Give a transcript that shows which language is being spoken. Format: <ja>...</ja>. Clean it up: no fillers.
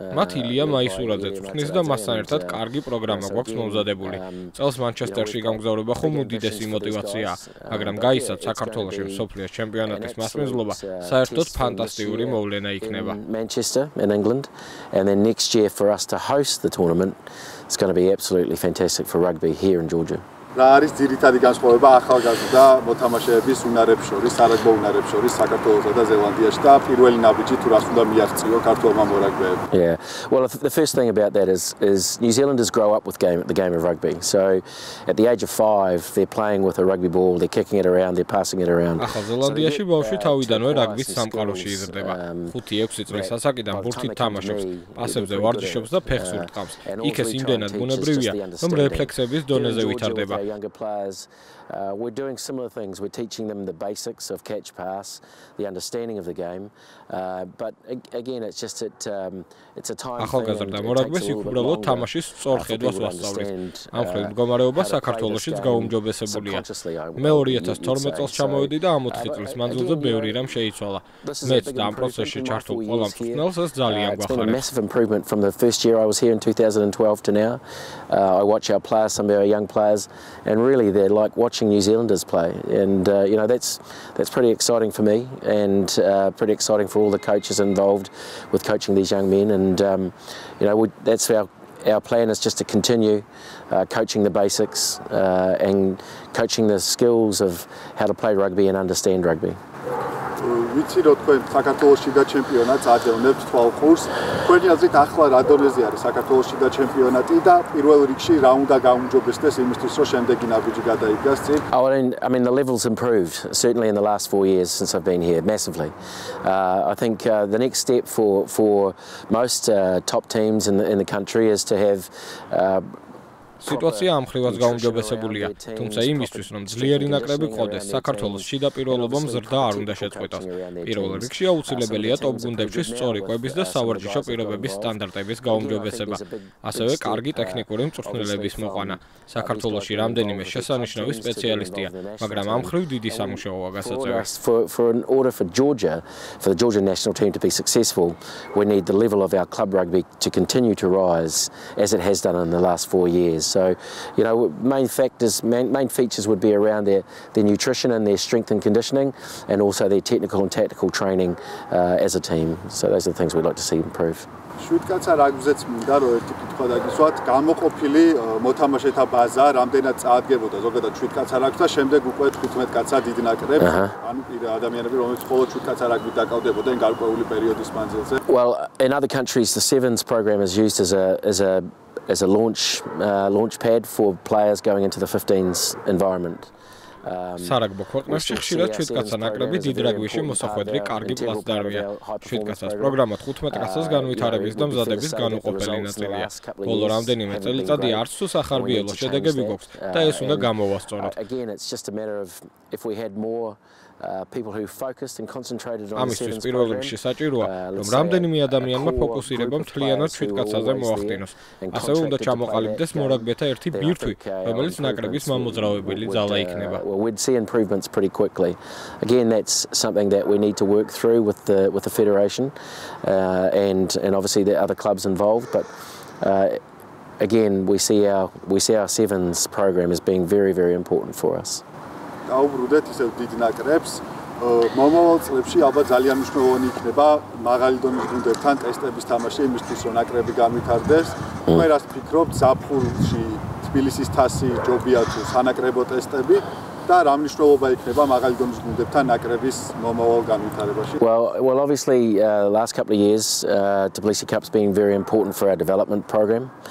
<ka>მათ ილია მაისურაძე წვრთნის და მასთან ერთად კარგი პროგრამა გვაქვს მომზადებული. წელს მანჩესტერში გამგზავრება ხომ უდიდესი мотиваციაა, მაგრამ გაიცათ საქართველოში მსოფლიოს ჩემპიონატის მასპინძლობა საერთოდ ფანტასტიკური მოვლენა იქნება.</ka> <en>Manchester in England, and then next year for us to host the tournament, it's going to be absolutely fantastic for rugby here in Georgia.</en> <ka>რა არის ძირითადი განსხვავება ახალგაზრდა მოთამაშეების უნარებს შორის, სარაგბო უნარებს შორის საქართველოსა და ზელანდიაში და პირველი ნაბიჯი თუ რას უნდა მიაღწიო ქართულმა მორაგბეებმა?</ka> <en>Yeah. Well, the first thing about that is New Zealanders grow up with the game of rugby. So at the age of 5, they're playing with a rugby ball, they're kicking it around, they're passing it around.</en> <ka>ახალ ზელანდიაში ბავშვი თავიდანვე რაგბის სამყაროში იზრდება. 5-6 წლის ასაკიდან ბურთით თამაშობს, პასებზე ვარჯიშობს და ფეხს ურტყამს. იქ ეს იმდენად ბუნებრივია, რომ რეფლექსების დონეზე ვითარდება.</ka> <en>Younger players, we're doing similar things. We're teaching them the basics of catch pass, the understanding of the game. But again, it's just it's a time.</en> <ka>ახალგაზრდა მორაგბეს იქ უბრალოდ თამაშის სწორ ხედვას ვასწავლით. ამ მხრივ მდგომარეობა საქართველოშიც გაუმჯობესებულია. მე 2012 წელს ჩამოვედი და ამ 4 წლის მანძილზე ბევრი რამ შეიცვალა. მეც და ამ პროცესში ჩართულ ყველა მწვრთნელს ეს ძალიან გვახარებს.</ka> <en>Massive improvement from the first year I was here in 2012 to now. I watch our players, some of our young players, and really they're like watching New Zealanders play, and that's pretty exciting for me, and pretty exciting for all the coaches involved with coaching these young men, and that's our plan is just to continue coaching the basics and coaching the skills of how to play rugby and understand rugby.</en> <ka>ვიცი რომ თქვენ საქართველოში და ჩემპიონატს ადევნებთ თვალყურს. თქვენი აზრით ახლა რა დონეზე არის საქართველოში და ჩემპიონატი და პირველ რიგში რა უნდა გაუმჯობესდეს იმისთვის რომ შემდეგი ნაბიჯი გადაიგას წინ?</ka> <en>I mean the level's improved certainly in the last 4 years since I've been here massively. I think the next step for most top teams in the country is to have</en> <ka>სიტუაცია ამ ხრივაც გაუმჯობესებულია, თუმცა იმისთვის, რომ ძლიერი ნაკრები გყოდეს, საქართველოს შიდა პირობამ ზრდა არ უნდა შეწყვეტოს. პირველ რიგში აუცილებელია ტოპ გუნდებში სწორი კვების და სავარჯიშო პირობების სტანდარტების გაუმჯობესება, ასევე კარგი ტექნიკური მწვრთნელების მოყვანა. საქართველოში რამდენიმე შესანიშნავი სპეციალისტია, მაგრამ ამ ხრივ დიდი სამუშაოა გასაწევი.</ka> <en>For the Georgian national team to be successful, we need the level of our club rugby to continue to rise as it has done in the last 4 years. So, main features would be around their nutrition and their strength and conditioning, and also their technical and tactical training as a team. So those are the things we'd like to see improve.</en> <ka>შვიდკაცა რაგბიზეც მინდა რომ ერთი კითხვა დაგისვათ, გამოყოფილი მოთამაშეთა ბაზა რამდენად წაადგებოდა ზოგადად შვიდკაცა რაგბს და შემდეგ უკვე 15 კაცა დიდ ნაკრებს, ანუ ადამიანები რომლებიც მხოლოდ შვიდკაცა რაგბით დაკავდებოდნენ გარკვეული პერიოდის მანძილზე.</ka> <en>Well, in other countries the Sevens program is used as a launch pad for players going into the 15s environment.</en> <ka>სარაგბო ქვეყნებში ხშირად შვიდკაცა ნაკრები დიდ რაგბიში მოსახვედრი კარგი პლაცდარმია. შვიდკაცას პროგრამა 15 კაცას განვითარების და მზადების განუყოფელი ნაწილია. ბოლო რამდენიმე წელიწადი არც თუ სახარბიელო შედეგები გვაქვს და ეს უნდა გამოვასწოროთ.</ka> <en>Again, it's just a matter of if we had more people who focused and concentrated on</en> <ka>ამისთვის პირველ რიგში საჭიროა, რომ რამდენიმე ადამიანმა ფოკუსირება მთლიანად შვიდკაცაზე მოახდინოს. ასევე უნდა ჩამოყალიბდეს მორაგბეთა ერთი ბირთვი, რომელიც ნაკრების მამოძრავებელი ძალა იქნება.</ka> <en>We'd see improvements pretty quickly. Again, that's something that we need to work through with the federation and obviously the other clubs involved. But again, we see our Sevens program as being very, very important for us.</en> <ka>Დაუბრუნდეთ ისევ დიდ ნაკრებს. მომავალ წლებში ალბათ ძალიან მნიშვნელოვანი იქნება მაღალი დონის გუნდებთან ტესტების თამაში იმისთვის, რომ ნაკრები განვითარდეს. მე რას ვფიქრობ, ზაფხულში თბილისის თასი ჯობია თუ სანაკრებო ტესტები და რა მნიშვნელობა იქნება მაღალი დონის გუნდებთან ნაკრების მომავალ განვითარებაში?</ka> <en>Well, obviously, the last couple of years, Tbilisi Cup's been very important for our development program.</en>